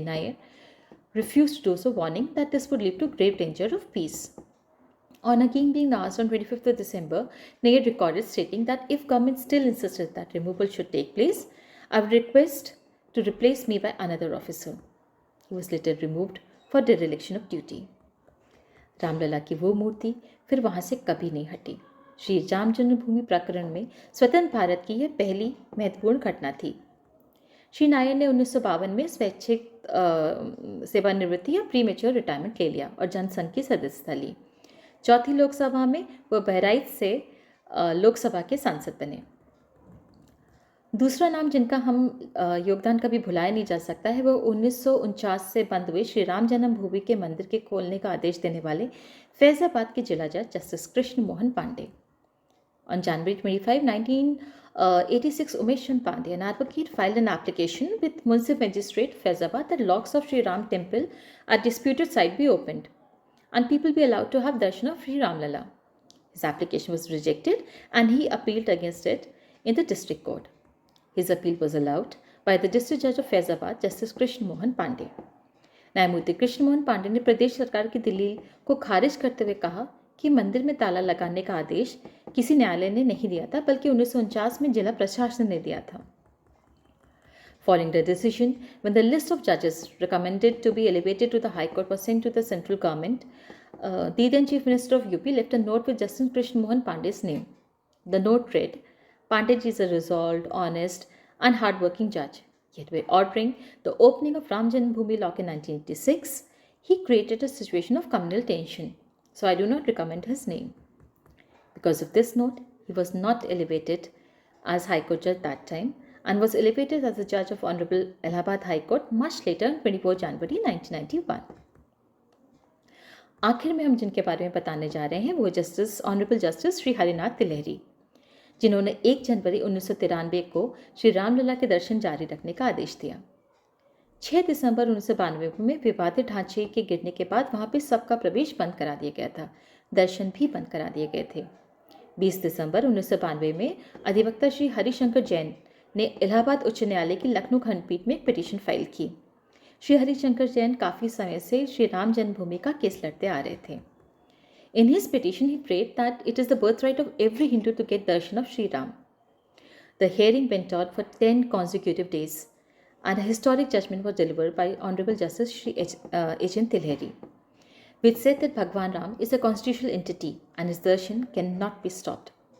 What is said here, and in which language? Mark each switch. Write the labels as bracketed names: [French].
[English] Nair refused to do so, warning that this would lead to grave danger of peace. On again being asked on 25th of December, Nair recorded stating that if government still insisted that removal should take place, I would request to replace me by another officer. He was later removed for dereliction of duty. [Hindi] Ramlala की वो मूर्ति फिर वहाँ से कभी नहीं हटी। श्री राम जन्मभूमि प्रकरण में स्वतंत्र भारत की यह पहली महत्वपूर्ण घटना थी। श्री नायर ने 1952 में स्वैच्छिक सेवानिवृत्ति या प्रीमेच्योर रिटायरमेंट ले लिया और जनसंघ की सदस्यता ली। चौथी लोकसभा में वह बहराइच से लोकसभा के सांसद बने। दूसरा नाम जिनका हम योगदान कभी भुलाया नहीं जा सकता है, वह 1949 से बंद हुए श्री राम जन्मभूमि के मंदिर के खोलने का आदेश देने वाले फैजाबाद के जिला जज justice Krishna Mohan Pandey. [English] On January 25, 1986, Umesh Chand Pandey, an advocate, filed an application with Municipal Magistrate Faizabad that locks of Sri Ram temple at disputed site be opened and people be allowed to have darshan of Sri Ramlala. His application was rejected and he appealed against it in the district court. His appeal was allowed by the district judge of Faizabad, Justice Krishna Mohan Pandey. [Hindi] न्यायमूर्ति कृष्ण मोहन पांडे ने प्रदेश सरकार की दलील को खारिज करते हुए कहा कि मंदिर में ताला लगाने का आदेश किसी न्यायालय ने नहीं दिया था, बल्कि 1949 में जिला प्रशासन ने दिया था. [English] Following the decision, when the list of judges recommended to be elevated to the High Court was sent to the central government, the then Chief Minister of UP left a note with Justice Krishna Mohan Pandey's name. The note read, "Pandey is a resolved, honest, and hard-working judge. Yet by ordering the opening of Ram Janmabhoomi Lock in 1986, he created a situation of communal tension. So I do not recommend his name." Because of this note, he was not elevated as High Court judge that time and was elevated as a judge of Honorable Allahabad High Court much later on 24 January 1991. [Hindi] आखिर में हम जिनके बारे में बताने जा रहे हैं वो ऑनरेबल जस्टिस श्री हरिनाथ तिलहरी, जिन्होंने 1 जनवरी 1993 को श्री रामलला के दर्शन जारी रखने का आदेश दिया. 6 दिसंबर 1992 में विवादित ढांचे के गिरने के बाद वहां पर सबका प्रवेश बंद करा दिया गया था. दर्शन भी बंद करा दिए गए थे. 20 दिसंबर 1992 में अधिवक्ता श्री हरिशंकर जैन ने इलाहाबाद उच्च न्यायालय की लखनऊ खंडपीठ में एक पिटीशन फाइल की. श्री हरिशंकर जैन काफ़ी समय से श्री राम जन्मभूमि का केस लड़ते आ रहे थे. [English] In his petition, he prayed that it is the birthright of every Hindu to get darshan of Sri Ram. The hearing went on for 10 consecutive days, and a historic judgment was delivered by Honorable Justice Shri H.N. Tilheri, which said that Bhagwan Ram is a constitutional entity and his darshan cannot be stopped.